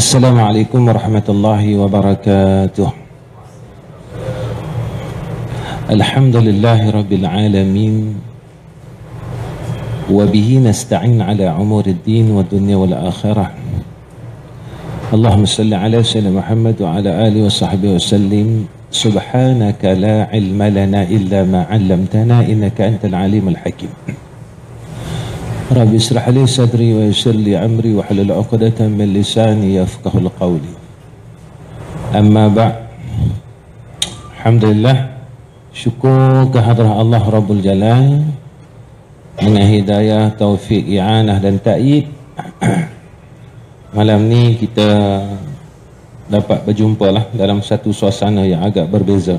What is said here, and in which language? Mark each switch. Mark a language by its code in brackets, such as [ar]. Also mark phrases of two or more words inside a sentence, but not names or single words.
[ar] السلام عليكم ورحمة الله وبركاته. الحمد لله رب العالمين. وبه نستعين على أمور الدين والدنيا والآخرة. اللهم صل على سيدنا محمد وعلى آله وصحبه وسلم. سبحانك لا علم لنا إلا ما علمتنا إنك أنت العليم الحكيم. رب اشرح لي صدري ويسر لي أمري واحلل عقدة من لساني يفقهوا قولي. أما بعد. [ms] Alhamdulillah, syukur kehadrat Allah Rabbul Jalal dengan hidayah, taufik, i'anah dan ta'id. Malam ni kita dapat berjumpa lah dalam satu suasana yang agak berbeza.